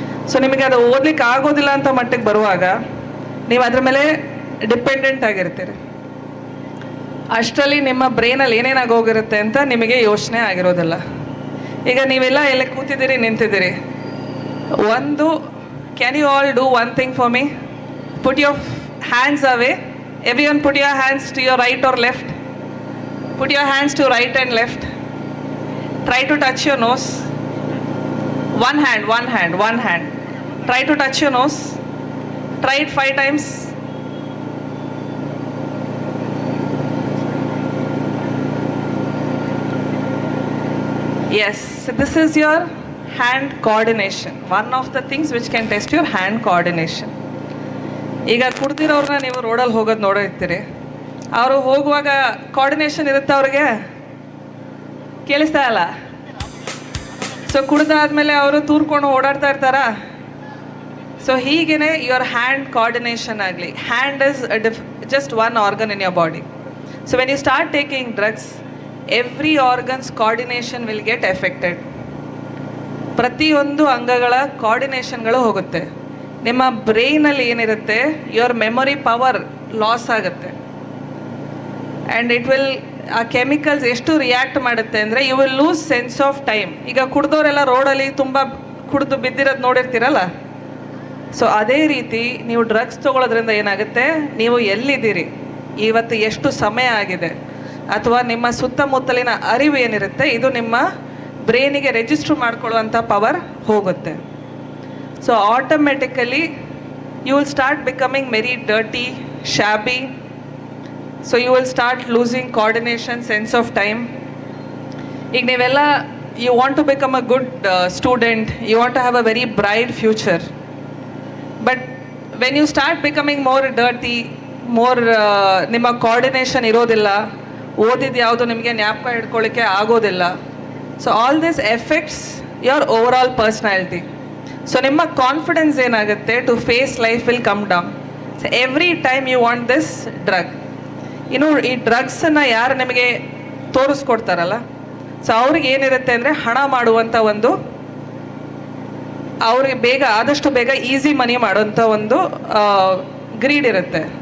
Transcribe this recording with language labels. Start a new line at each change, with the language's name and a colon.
Kannada: So ನಿಮಗೆ ಅದು ಓದ್ಲಿಕ್ಕೆ ಆಗೋದಿಲ್ಲ ಅಂತ ಮಟ್ಟಿಗೆ ಬರುವಾಗ ನೀವು ಅದ್ರ ಮೇಲೆ ಡಿಪೆಂಡೆಂಟ್ ಆಗಿರ್ತೀರಿ. ಅಷ್ಟರಲ್ಲಿ ನಿಮ್ಮ ಬ್ರೈನಲ್ಲಿ ಏನೇನಾಗೋಗಿರುತ್ತೆ ಅಂತ ನಿಮಗೆ ಯೋಚನೆ ಆಗಿರೋದಿಲ್ಲ. ಈಗ ನೀವೆಲ್ಲ ಎಲ್ಲ ಕೂತಿದ್ದೀರಿ, ನಿಂತಿದ್ದೀರಿ. ಒಂದು,
English: Can you all do one thing for me? Put your hands away. Everyone put your hands to your right or left. Put your hands to right and left. Try to touch your nose. One hand, one hand, one hand. Try to touch your nose. Try it 5 times. Yes, so this is your hand coordination. One of the things which can test your hand coordination.
Kannada: ಈಗ ಕುಡ್ದಿರೋರನ್ನ ನೀವು ರೋಡಲ್ಲಿ ಹೋಗೋದು ನೋಡಿರ್ತೀರಿ, ಅವರು ಹೋಗುವಾಗ coordination ಇರುತ್ತೆ, ಅವ್ರಿಗೆ ಕೇಳಿಸ್ತಾ ಇಲ್ಲ. ಸೊ ಕುಡ್ದಾದ್ಮೇಲೆ ಅವರು ತೂರ್ಕೊಂಡು ಓಡಾಡ್ತಾ ಇರ್ತಾರಾ? ಸೊ ಹೀಗೇ
English: your hand coordination
Kannada: ಆಗಲಿ.
English: Hand is just one organ in your body. So when you start taking drugs, every organs coordination will get affected.
Kannada: ಪ್ರತಿಯೊಂದು ಅಂಗಗಳ ಕೋಆರ್ಡಿನೇಷನ್ಗಳು ಹೋಗುತ್ತೆ. ನಿಮ್ಮ ಬ್ರೈನಲ್ಲಿ ಏನಿರುತ್ತೆ,
English: your memory power
Kannada: ಲಾಸ್ ಆಗುತ್ತೆ.
English: and it will,
Kannada: ಆ chemicals ಎಷ್ಟು react ಮಾಡುತ್ತೆ ಅಂದರೆ,
English: You will lose sense of time.
Kannada: ಈಗ ಕುಡ್ದವರೆಲ್ಲ ರೋಡಲ್ಲಿ ತುಂಬ ಕುಡಿದು ಬಿದ್ದಿರೋದು ನೋಡಿರ್ತೀರಲ್ಲ, ಸೊ ಅದೇ ರೀತಿ ನೀವು ಡ್ರಗ್ಸ್ ತೊಗೊಳೋದ್ರಿಂದ ಏನಾಗುತ್ತೆ, ನೀವು ಎಲ್ಲಿದ್ದೀರಿ, ಇವತ್ತು ಎಷ್ಟು ಸಮಯ ಆಗಿದೆ, ಅಥವಾ ನಿಮ್ಮ ಸುತ್ತಮುತ್ತಲಿನ ಅರಿವು ಏನಿರುತ್ತೆ, ಇದು ನಿಮ್ಮ ಬ್ರೈನಿಗೆ ರಿಜಿಸ್ಟರ್ ಮಾಡ್ಕೊಳ್ಳುವಂಥ ಪವರ್ ಹೋಗುತ್ತೆ.
English: So automatically you will start becoming very dirty, shabby. So you will start losing coordination, sense of time.
Kannada: ಈಗ ನೀವೆಲ್ಲ,
English: you want to become a good student, you want to have a very bright future. But when you start becoming more dirty, more
Kannada: ನಿಮ್ಮ coordination ಇರೋದಿಲ್ಲ, ಓದಿದ್ದು ಯಾವುದು ನಿಮಗೆ ಜ್ಞಾಪಕ ಹಿಡ್ಕೊಳ್ಳಿಕ್ಕೆ ಆಗೋದಿಲ್ಲ.
English: So all this affects your overall personality.
Kannada: So ನಿಮ್ಮ confidence ಏನಾಗುತ್ತೆ,
English: To face life will come down. So every time you want this drug.
Kannada: ಇನ್ನು ಈ ಡ್ರಗ್ಸನ್ನು ಯಾರು ನಿಮಗೆ ತೋರಿಸ್ಕೊಡ್ತಾರಲ್ಲ, ಸೊ ಅವ್ರಿಗೆ ಏನಿರುತ್ತೆ ಅಂದರೆ ಹಣ ಮಾಡುವಂಥ ಒಂದು ಅವ್ರಿಗೆ ಬೇಗ ಆದಷ್ಟು ಬೇಗ ಈಸಿ ಮನಿ ಮಾಡೋಂಥ ಒಂದು ಗ್ರೀಡ್ ಇರುತ್ತೆ.